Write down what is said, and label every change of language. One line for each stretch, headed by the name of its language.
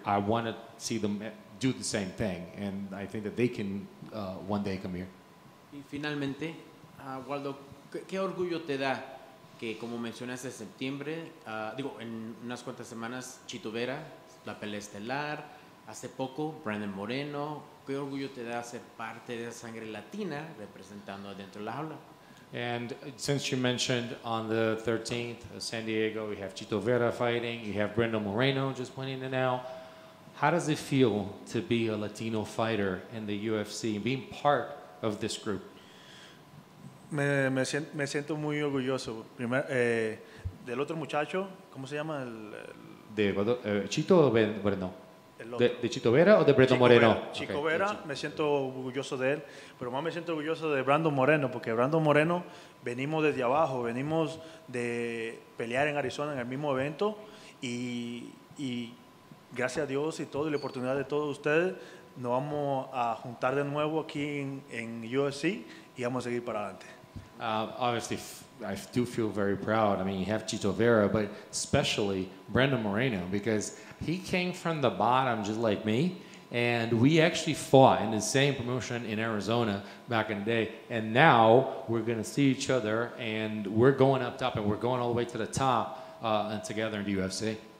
English: I want to see them do the same thing, and I think that they can one day come here.
Spanish: Y finalmente, Waldo, ¿Qué orgullo te da que, como mencionaste, en septiembre, en unas cuantas semanas, Chito Vera, la pelea estelar, hace poco, Brandon Moreno? ¿Qué orgullo te da ser parte de esa sangre latina representando adentro de la jaula?
English: And since you mentioned on the 13th of San Diego, we have Chito Vera fighting, you have Brendo Moreno just winning it now. How does it feel to be a Latino fighter in the UFC and being part of this group?
Spanish: Me siento muy orgulloso. Del otro muchacho, ¿cómo se llama? De Chito o Brendo? El otro. ¿De Chito Vera o de Brendo Moreno? Chico Vera, me siento orgulloso de él, pero más me siento orgulloso de Brandon Moreno, porque Brandon Moreno venimos desde abajo, venimos de pelear en Arizona en el mismo evento y gracias a Dios y la oportunidad de todos ustedes, nos vamos a juntar de nuevo aquí en UFC y vamos a seguir para adelante.
English: Obviously, I do feel very proud. I mean, you have Chito Vera, but especially Brandon Moreno, because he came from the bottom just like me, and we actually fought in the same promotion in Arizona back in the day, and now we're going to see each other, and we're going up top, and we're going all the way to the top and together in the UFC.